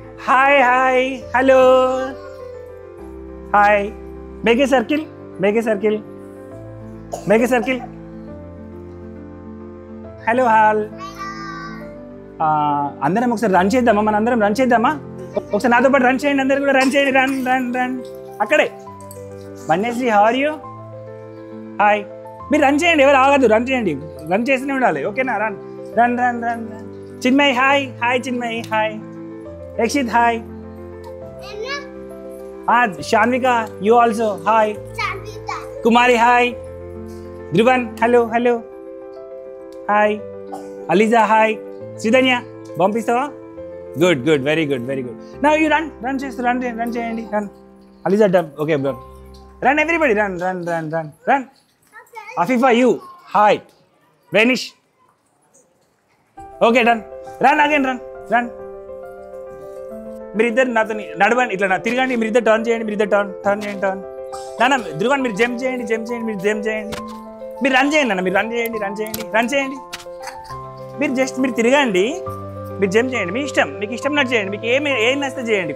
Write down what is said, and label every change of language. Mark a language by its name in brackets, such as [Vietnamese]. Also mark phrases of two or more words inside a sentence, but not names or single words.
[English] Hi, hi, hello. Hi. Make a circle. Make a circle. Make a circle. Hello, [Telugu] Hal. అందరం ఒకసారి రన్ చేద్దామా? మన అందరం రన్ చేద్దామా? ఒకసారి నాతో పాటు రన్ చేయండి. అందరు కూడా రన్ చేయండి. రన్ రన్ రన్. అక్కడే. వన్యశ్రీ, [English] how are you? [Telugu] హాయ్. మీరు రన్ చేయండి, ఎవరు ఆగదు. రన్ చేయండి. రన్ చేస్తూనే ఉండాలి. ఓకేనా? రన్ రన్ రన్ రన్ రన్. చిన్మయ్ హాయ్. హాయ్ చిన్మయ్ హాయ్. [English] Ekshit, hi. Shanvika, you also, hi. Shanvika. Kumari, hi. Dhruvan, hello, hello. Hi. Aliza, hi. Sridhanya, bumpistava? Good, good, very good, very good. Now you run cheyandi, run. Aliza, done. Okay, bro. Run, everybody, run. Okay. Afifa, you, hi. Vanish. Okay, done. Run again, run. [Telugu] మీరిద్దరు నాతో నడవండి, ఇట్లా తిరగండి. మీరిద్దరు టర్న్ చేయండి, టర్న్ చేయండి. నాన్న ధ్రువన్ మీరు జంప్ చేయండి, మీరు జంప్ చేయండి. మీరు రన్ చేయండి నాన్న, మీరు రన్ చేయండి. మీరు తిరగండి, మీరు జంప్ చేయండి. మీకు ఇష్టం చేయండి. మీకు ఏం నచ్చితే చేయండి.